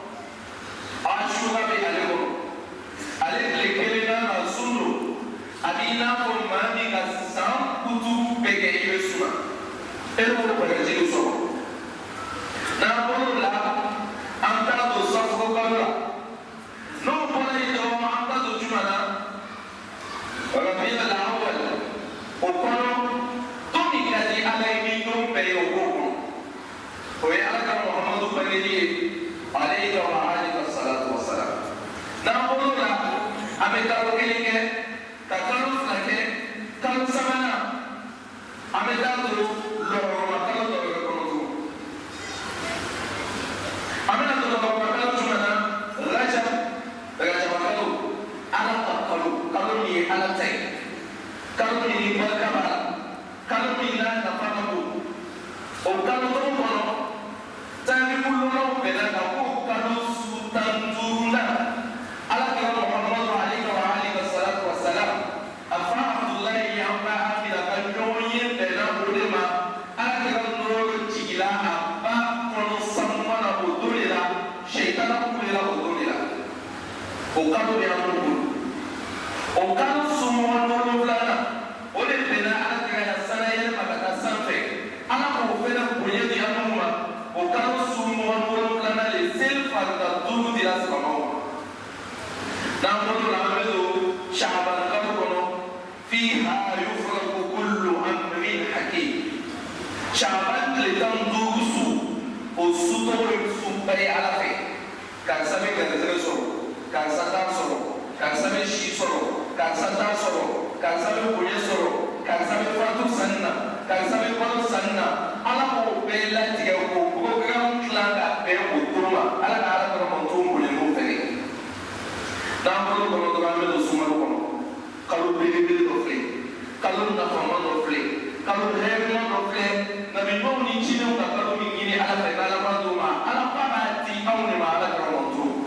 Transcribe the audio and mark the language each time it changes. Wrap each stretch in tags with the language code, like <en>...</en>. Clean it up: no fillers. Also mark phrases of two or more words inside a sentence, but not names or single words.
<bm>asura bɛ ale kɔnɔ ale tile kelen n'a ka sun don a b'i n'a fɔ maa min ka san kutu bɛɛ kɛ i bɛ suma e b'o bagaji sɔrɔ n'an bɔr'o la an t'a don safo kalo la n'o bɔra yen dɔrɔn an t'a don juma na rabiul awwal o kɔnɔ don min ka di ala ye ni don bɛɛ ye o k'o kɔnɔ o ye ala ka muhamadu bangeli ye</bm> <ar>عليه وآله الصلاة والسلام</ar> <bm>n'an bɔr'o la an bɛ kalo kelen kɛ ka kalo fila kɛ kalo sabanan an bɛ taa don lɔrɔma kalo dɔ wɛrɛ kɔnɔ tugun an bɛna don lɔrɔma kalo jumɛn na rajab kalo ala ka kalo min ye ala ta ye kalo min ni barika b'a la kalo min n'a nafa ka bon o kalo tɔgɔ kɔnɔ taarikulaw bɛnna kan ko kalo su 15nan ala kira muhamadu</bm> <ar>عليه وآله والصلاة والسلام</ar> <bm>a fa abdulayi y'an ba amina ka ɲɔgɔn ye bɛnna o de ma ala kira nɔrɔ jigila a ba kɔnɔ sanuma na o don de la seitana kulela o don de la o kalo de y'an bolo o kalo sumɔgɔ wolonwulanan o de bɛnna ala kira ya sara yɛlɛma ka taa sanfɛ ala k'o fɛnɛ bonya di an ma o kalo sumɔgɔ wolonwulanan le seli farida 5 dira silamɛw ma n'an bolo la an bɛ don shaban kalo kɔnɔ</bm> <ar>فيها يفرق كل أمر</ar> <bm>hakim shaban tile 15 su o su tɔgɔ ye suba ye ala fɛ karisa bɛ garijɛgɛ sɔrɔ karisa t'a sɔrɔ karisa bɛ si sɔrɔ karisa t'a sɔrɔ karisa bɛ bonya sɔrɔ karisa bɛ fatu sanni na karisa bɛ balo sanni na ala k'o bɛɛ latigɛ k'o programme dilan ka bɛn o don ma ala ka ala kɔnɔ man t'o bonya n'o fɛnɛ n'an bolo kɔnɔ dɔrɔn an bɛ don sunkalo kɔnɔ kalo belebele dɔ filɛ kalo nafama dɔ filɛ kalo hɛrɛma dɔ filɛ nabiɲumanw ni jinɛw ka kalo min ɲini ala fɛ n'ala ma d'o ma ala k'a b'a di anw de ma ala kɔnɔ man t'o</bm>